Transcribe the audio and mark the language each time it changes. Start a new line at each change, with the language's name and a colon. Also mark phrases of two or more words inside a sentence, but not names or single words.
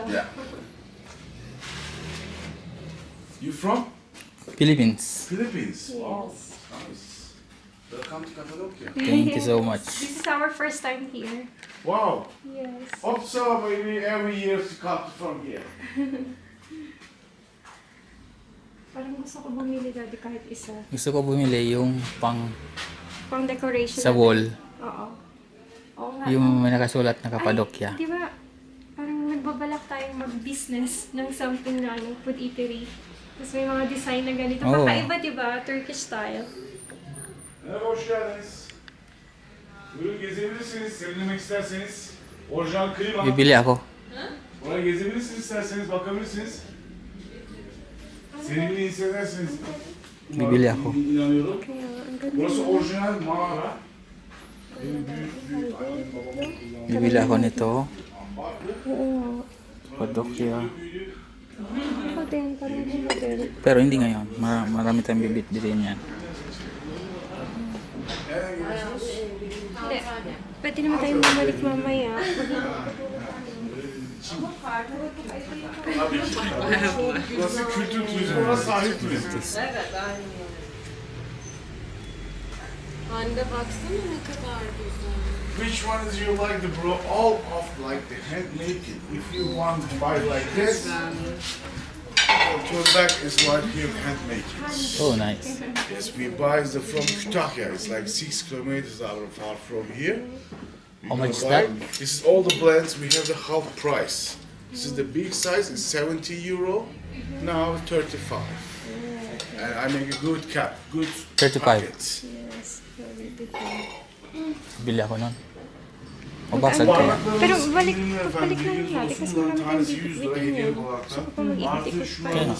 English: Yeah. You from Philippines. Philippines? Wow, Yes. nice. Welcome to Cappadocia. Thank you so much. This is our first time here. Wow. Yes. Hope so, maybe every year to come from here.
Filipino: Parang gusto ko bumili dati kahit isa. Gusto ko bumili yung pang Pang decoration. sa wall. Oo. Oo nga. Yung may nakasulat na Cappadocia. Di ba, parang nagbabalak tayong mag-business ng something na ano,
English: food eatery.
Filipino: Tapos may mga design na ganito. Oo. Kakaiba, di ba?
English: Turkish style.
Turkish: Merhaba, hoş geldiniz. Buyurun gezebilirsiniz, serinlemek isterseniz. Orijinal klima.
Filipino: Bibili ako.
Turkish: Oraya gezebilirsiniz isterseniz, bakabilirsiniz. Serinliği hissedersiniz.
Filipino: Bibili ako.
Turkish: İnanıyorum.
Filipino: Kaya, ang ganda.
Turkish: Burası orijinal mağara. Benim büyük annem babam kullandı.
Filipino: Bibili ako nito.
Turkish: Ambar.
Filipino: Oo. Cappadocia.
Turkish: Büyüdü.
Filipino: Ako din, parang model. Pero hindi ngayon. Marami tayong bibit-bilhin yan. Hindi. Pwede naman tayong bumalik mamaya.
Turkish: Burası kültür turizmi, burası sahil turizmi. Anne baksana ne kadar güzel.
English: Which ones you like the bro? All of like the handmade. If you want to buy like this, turn back is like here handmade. Oh, nice. Yes, we buy the from Kütahya. It's like 6 kilometers out far from here. We How much is buy- that? This is all the blends. We have the half price. This is the big size. It's 70 euro. Now 35. And I make a good cap, good 35. packets. Yes, very different.
Filipino: Bili ako nun. Mabasag kaya. Pero balik
Turkish: Ürünler
Filipino: lang
Turkish: efendim,
Filipino: natin kasi
Turkish: bunların
Filipino: marami tayong
Turkish: tanesi 100 lira
Filipino: bibit-bitin
Turkish: hediye
Filipino: yan.
Turkish: olarak
Filipino: Gusto ko pa
Turkish: da.
Filipino: mag-ikot-ikot
Turkish: Artı
Filipino: pa.
Turkish: şunlarımız